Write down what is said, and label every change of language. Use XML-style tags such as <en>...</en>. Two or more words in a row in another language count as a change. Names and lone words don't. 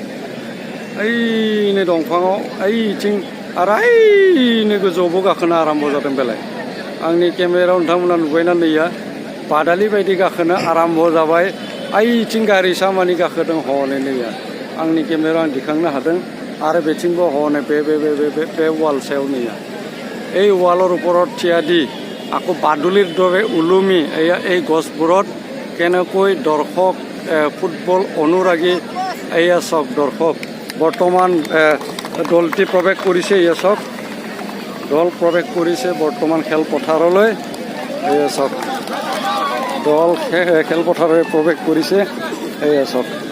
<brx>ओइनो दंफाङाव ओइथिं आरो ओइनो गोजौआवबो गाखोनो आराम्भ जादों बेलाय आंनि केमेरायाव नोंथांमोना नुबायना नैया बादालि बायदि गाखोनो आराम्भ जाबाय ओइथिं गारिसा मानि गाखोदों हनै नैया आंनि केमेरायाव आं दिखांनो हादों आरो बेथिंबो हनै बे वाल सायाव नैया</brx> <as>এই ৱালৰ ওপৰত থিয়া দি আকৌ বাদুলিৰ দৰে ওলমি এই গছবোৰত কেনেকৈ দৰ্শক ফুটবল অনুৰাগী এয়া চাওক দৰ্শক বৰ্তমান দলটি প্ৰৱেশ কৰিছে এয়া চাওক দল প্ৰৱেশ কৰিছে বৰ্তমান খেলপথাৰলৈ এয়া চাওক দল খেলপথাৰলৈ প্ৰৱেশ কৰিছে এয়া চাওক</as>